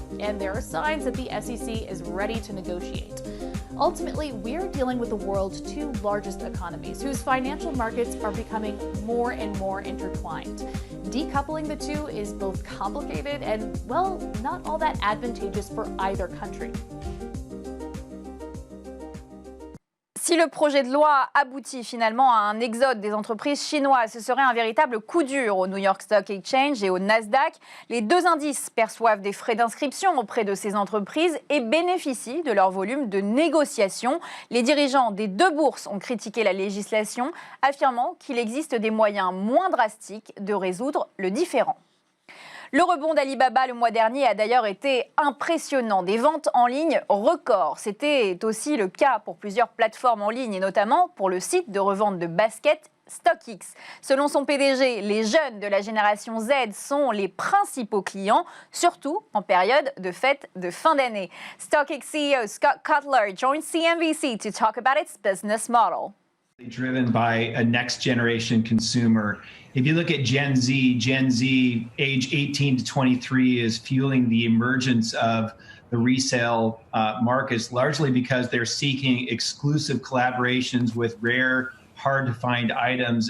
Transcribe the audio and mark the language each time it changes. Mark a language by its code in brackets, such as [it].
[en] And there are signs that the SEC is ready to negotiate. Ultimately, we're dealing with the world's 2 largest economies, whose financial markets are becoming more and more intertwined. Decoupling the 2 is both complicated and, well, not all that advantageous for either country. [fr] Si le projet de loi aboutit finalement à un exode des entreprises chinoises, ce serait un véritable coup dur au New York Stock Exchange et au Nasdaq. Les 2 indices perçoivent des frais d'inscription auprès de ces entreprises et bénéficient de leur volume de négociation. Les dirigeants des 2 bourses ont critiqué la législation, affirmant qu'il existe des moyens moins drastiques de résoudre le différend. Le rebond d'Alibaba le mois dernier a d'ailleurs été impressionnant. Des ventes en ligne records. C'était aussi le cas pour plusieurs plateformes en ligne et notamment pour le site de revente de baskets StockX. Selon son PDG, les jeunes de la génération Z sont les principaux clients, surtout en période de fête de fin d'année. [en] StockX CEO Scott Cutler joins CNBC to talk about its business model. Driven by a next generation consumer. If you look at Gen Z age 18 to 23 is fueling the emergence of the resale markets, largely because they're seeking exclusive collaborations with rare, hard to find items.